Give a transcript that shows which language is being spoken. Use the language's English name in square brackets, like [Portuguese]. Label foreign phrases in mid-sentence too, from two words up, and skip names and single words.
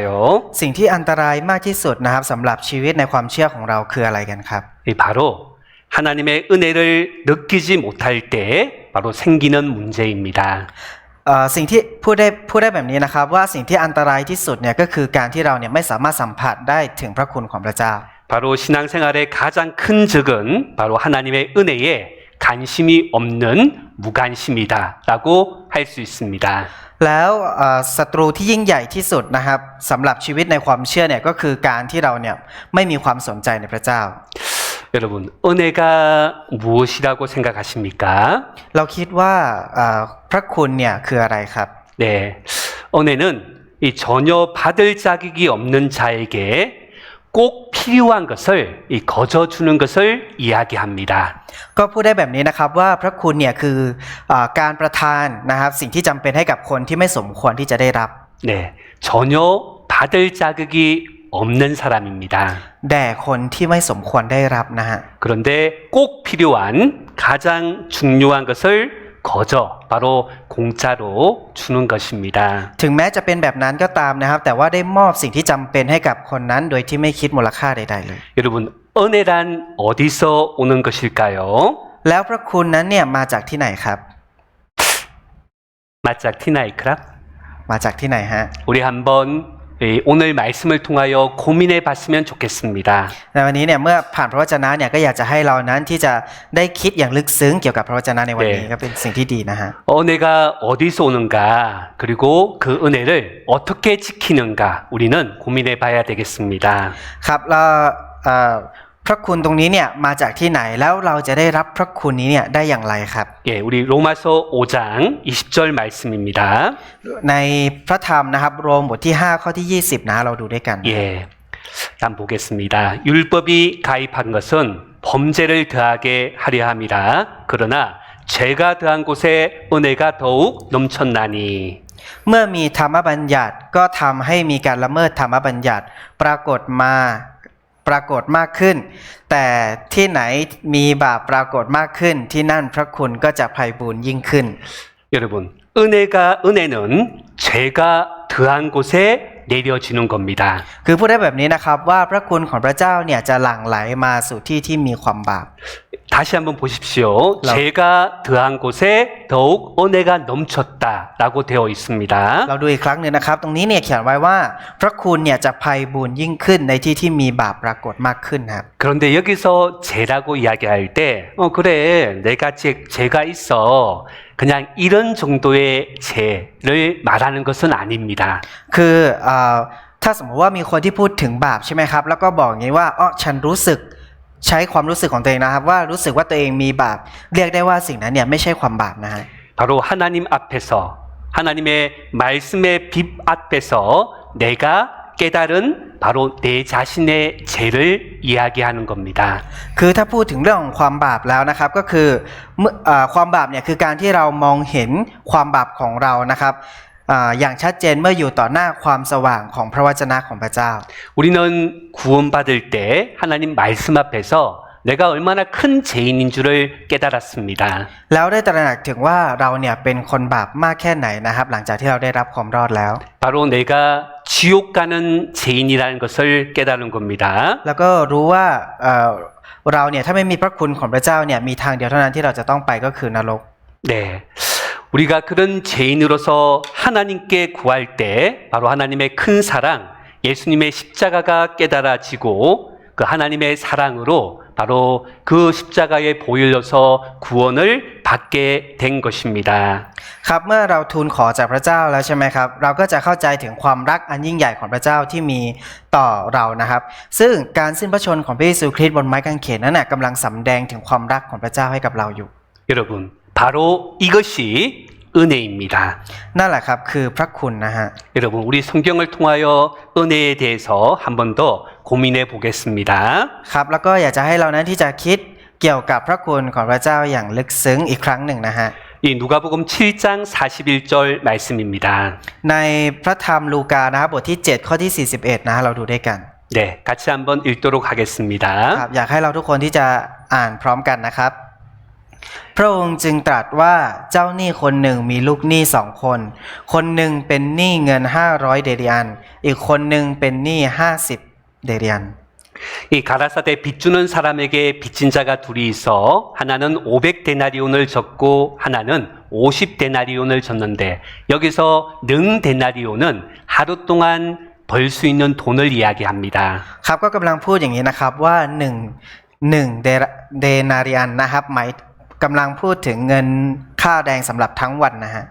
[Thai] สิ่งที่อันตรายมากที่สุดนะครับสำหรับชีวิตในความเชื่อของเราคืออะไรกันครับ [Korean] 바로 하나님의 은혜를 느끼지 못할 때 바로 생기는 문제입니다. [Thai] สิ่งที่พูดได้แบบนี้นะครับว่าสิ่งที่อันตรายที่สุดเนี่ยก็คือการที่เราเนี่ยไม่สามารถสัมผัสได้ถึงพระคุณของพระเจ้า [Korean] 바로 신앙생활의 가장 큰 적은 바로 하나님의 은혜에 관심이 없는 무관심이다라고 할 수 있습니다. [Thai] แล้วศัตรูที่ยิ่งใหญ่ที่สุดนะครับสำหรับชีวิตในความเชื่อเนี่ยก็คือการที่เราเนี่ยไม่มีความสนใจในพระเจ้า [Korean] 여러분 은혜가 무엇이라고 생각하십니까? [Thai] เราคิดว่าพระคุณเนี่ยคืออะไรครับ [Korean] 네, 은혜는 이 전혀 받을 자격이 없는 자에게 꼭 필요한 것을 이 거저 주는 것을 이야기합니다. [Thai] ก็พูดได้แบบนี้นะครับว่าพระคุณเนี่ยคือการประทานนะครับสิ่งที่จำเป็นให้กับคนที่ไม่สมควรที่จะได้รับ [Korean] 네, 전혀 받을 자격이 없는 사람입니다. [Thai] แด่คนที่ไม่สมควรได้รับนะฮะ [Korean] 그런데 꼭 필요한 가장 중요한 것을 거저 바로 공짜로 주는 것입니다. [Thai] ถึงแม้จะเป็นแบบนั้นก็ตามนะครับแต่ว่าได้มอบสิ่งที่จำเป็นให้กับคนนั้นโดยที่ไม่คิดมูลค่าใดๆเลย [Korean] 여러분 은혜란 어디서 오는 것일까요? [Thai] แล้วพระคุณนั้นเนี่ยมาจากที่ไหนครับ มาจาก ที่ไหนครับ? มาจากที่ไหนฮะ [Korean] 우리 한번 오늘 말씀을 통하여 고민해 봤으면 좋겠습니다. [Thai] ในวันนี้เนี่ยเมื่อผ่านพระวจนะเนี่ยก็อยากจะให้เรานั้นที่จะได้คิดอย่างลึกซึ้งเกี่ยวกับพระวจนะในวันนี้ก็เป็นสิ่งที่ดีนะฮะ [Korean] 은혜가 어디서 오는가 그리고 그 은혜를 어떻게 지키는가 우리는 고민해 봐야 되겠습니다. [Thai] ครับแล้วพระคุณตรงนี้เนี่ยมาจากที่ไหนแล้วเราจะได้รับพระคุณนี้เนี่ยได้อย่างไรครับ [Korean] 예, 우리 로마서 5장 20절 말씀입니다. [Thai] ในพระธรรมนะครับโรมบทที่5ข้อที่20นะเราดูด้วยกัน [Korean] 예. 일단 보겠습니다. 율법이 가입한 것은 범죄를 더하게 하려 함이라. 그러나 죄가 더한 곳에 은혜가 더욱 넘쳤나니. [Thai] เมื่อมีธรรมบัญญัติก็ทำให้มีการละเมิดธรรมบัญญัติปรากฏมากขึ้นแต่ที่ไหนมีบาปปรากฏมากขึ้นที่นั่นพระคุณก็จะไพบูลย์ยิ่งขึ้น [Korean] 여러분, 은혜는 죄가 더한 곳에 내려지는 겁니다. [Thai] คือพูดได้แบบนี้นะครับว่าพระคุณของพระเจ้าเนี่ยจะหลั่งไหลมาสู่ที่ที่มีความบาป [Korean] 다시 한번 보십시오. 죄가 더한 곳에 더욱 은혜가 넘쳤다라고 되어 있습니다. [Thai] เราดูอีกครั้งหนึ่งนะครับตรงนี้เนี่ยเขียนไว้ว่าพระคุณเนี่ยจะไพบูลย์ยิ่งขึ้นในที่ที่มีบาปปรากฏมากขึ้นครับ [Korean] 그런데 여기서 죄라고 이야기할 때 그래 내가 죄가 있어 그냥 이런 정도의 죄를 말하는 것은 아닙니다. [Thai] คือถ้าสมมติว่ามีคนที่พูดถึงบาปใช่ไหมครับแล้วก็บอกอย่างนี้ว่าฉันรู้สึกใช้ความรู้สึกของตัวเองนะครับว่ารู้สึกว่าตัวเองมีบาปเรียกได้ว่าสิ่งนั้นเนี่ยไม่ใช่ความบาปนะฮะ [Korean] 바로 하나님 앞에서 하나님의 말씀의 빛 앞에서 내가 깨달은 바로 내 자신의 죄를 이야기하는 겁니다. [Thai] คือถ้าพูดถึงเรื่องของความบาปแล้วนะครับก็คือความบาปเนี่ยคือการที่เรามองเห็นความบาปของเรานะครับอย่างชัดเจนเมื่ออยู่ต่อหน้าความสว่างของพระวจนะของพระเจ้า [Korean] 우리는 구원받을 때 하나님 말씀 앞에서 내가 얼마나 큰 죄인인 줄을 깨달았습니다. [Thai] แล้วได้ตระหนักถึงว่าเราเนี่ยเป็นคนบาปมากแค่ไหนนะครับหลังจากที่เราได้รับความรอดแล้ว [Korean] 바로 내가 지옥 가는 죄인이라는 것을 깨달은 겁니다. [Thai] แล้วก็รู้ว่าเราเนี่ยถ้าไม่มีพระคุณของพระเจ้าเนี่ยมีทางเดียวเท่านั้นที่เราจะต้องไปก็คือนรก [Korean] 네. 우리가 그런 죄인으로서 하나님께 구할 때 바로 하나님의 큰 사랑, 예수님의 십자가가 깨달아지고 그 하나님의 사랑으로 바로 그 십자가에 보일러서 구원을 받게 된 것입니다. [Thai] ครับเมื่อเราทูลขอจากพระเจ้าแล้วใช่ไหมครับเราก็จะเข้าใจถึงความรักอันยิ่งใหญ่ของพระเจ้าที่มีต่อเรานะครับซึ่งการสิ้นพระชนม์ของพระเยซูคริสต์บนไม้กางเขนนั้นน่ะกำลังสำแดงถึงความรักของพระเจ้าให้กับเราอยู่ [Korean] 여러분, 바로 이것이 은혜입니다. [Thai] นั่นแหละครับคือพระคุณนะฮะ [Korean] 여러분, 우리 성경을 통하여 은혜에 대해서 한 번 더 고민해 보겠습니다. [Thai] ครับแล้วก็อยากจะให้เรานั้นที่จะคิดเกี่ยวกับพระคุณของพระเจ้าอย่างลึกซึ้งอีกครั้งหนึ่งนะฮะ [Korean] 이 누가복음 7장 41절 말씀입니다. [Thai] ในพระธรรมลูกานะครับบทที่7ข้อที่41นะฮะเราดูด้วยกัน [Korean] 네, 같이 한번 읽도록 하겠습니다. [Thai] ครับอยากให้เราทุกคนที่จะอ่านพร้อมกันนะครับพระองค์จึงตรัสว่าเจ้าหนี้คนหนึ่งมีลูกหนี้2 คนคนหนึ่งเป็นหนี้เงิน500เดริอันอีกคนหนึ่งเป็นหนี้50เดริอัน [Korean] 이 가라사대 빚주는 사람에게 빚진 자가 둘이 있어 하나는 500데나리온을 졌고 하나는 50데나리온을 졌는데 여기서 능 데나리온은 하루 동안 벌 수 있는 돈을 이야기합니다. [Thai] ครับก็กำลังพูดอย่างนี้นะครับว่า1เดนาริอันนะครับหมายกำลังพูดถึงเงินค่าแรงสำหรับทั้งวันนะฮะ